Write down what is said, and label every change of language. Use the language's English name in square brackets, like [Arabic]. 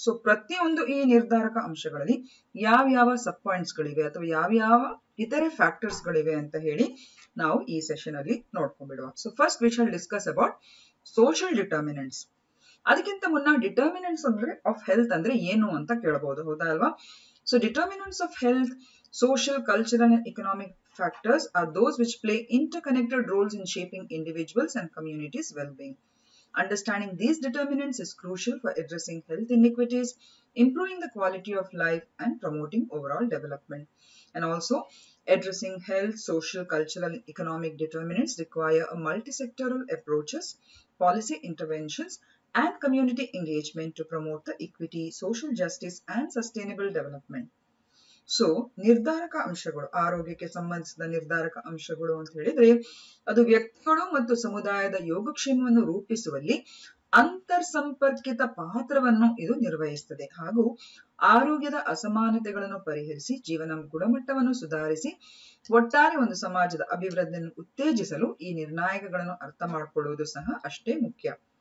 [Kannada] So ಪ್ರತಿಯೊಂದು ಈ ನಿರ್ಧಾರಕ ಅಂಶಗಳಲ್ಲಿ ಯಾವ್ಯಾವ ಸಬ್ ಪಾಯಿಂಟ್ಸ್ ಗಳಿವೆ ಅಥವಾ ಯಾವ್ಯಾವ ಇತರೆ ಫ್ಯಾಕ್ಟರ್ಸ್ ಗಳಿವೆ ಅಂತ ಹೇಳಿ ನಾವು ಈ ಸೆಷನ್ ಅಲ್ಲಿ ನೋಡ್ಕೊಂಡ್ಬಿಡುವ. [English] so first we shall discuss about [Kannada] social determinants. ಅದಕ್ಕಿಂತ ಮುನ್ನ ಡಿಟರ್ಮಿನೆಂಟ್ಸ್ ಅಂದ್ರೆ ಆಫ್ ಹೆಲ್ತ್ ಅಂದ್ರೆ ಏನು ಅಂತ ಕೇಳಬಹುದು, ಹೌದಾ ಅಲ್ವಾ? So determinants of health, [English] social, cultural and economic factors are those which play interconnected roles in shaping individuals and communities' well-being. Understanding these determinants is crucial for addressing health inequities, improving the quality of life and promoting overall development. And also, addressing health, social, cultural and economic determinants require a multi-sectoral approaches, policy interventions and community engagement to promote the equity, social justice and sustainable development. [Kannada] So ನಿರ್ಧಾರಕ ಅಂಶಗಳು, ಆರೋಗ್ಯಕ್ಕೆ ಸಂಬಂಧಿಸಿದ ನಿರ್ಧಾರಕ ಅಂಶಗಳು ಅಂತ ಹೇಳಿದ್ರೆ ಅದು ವ್ಯಕ್ತಿಗಳು ಮತ್ತು ಸಮುದಾಯದ ಯೋಗಕ್ಷೇಮವನ್ನು ರೂಪಿಸುವಲ್ಲಿ ಅಂತರ್ ಸಂಪರ್ಕಿತ ಪಾತ್ರವನ್ನು ಇದು ನಿರ್ವಹಿಸುತ್ತದೆ. ಹಾಗೂ ಆರೋಗ್ಯದ ಅಸಮಾನತೆಗಳನ್ನು ಪರಿಹರಿಸಿ ಜೀವನ ಗುಣಮಟ್ಟವನ್ನು ಸುಧಾರಿಸಿ ಒಟ್ಟಾರೆ ಒಂದು ಸಮಾಜದ ಅಭಿವೃದ್ಧಿಯನ್ನು ಉತ್ತೇಜಿಸಲು ಈ ನಿರ್ಣಾಯಕಗಳನ್ನು ಅರ್ಥ ಮಾಡಿಕೊಳ್ಳುವುದು ಸಹ ಅಷ್ಟೇ ಮುಖ್ಯ.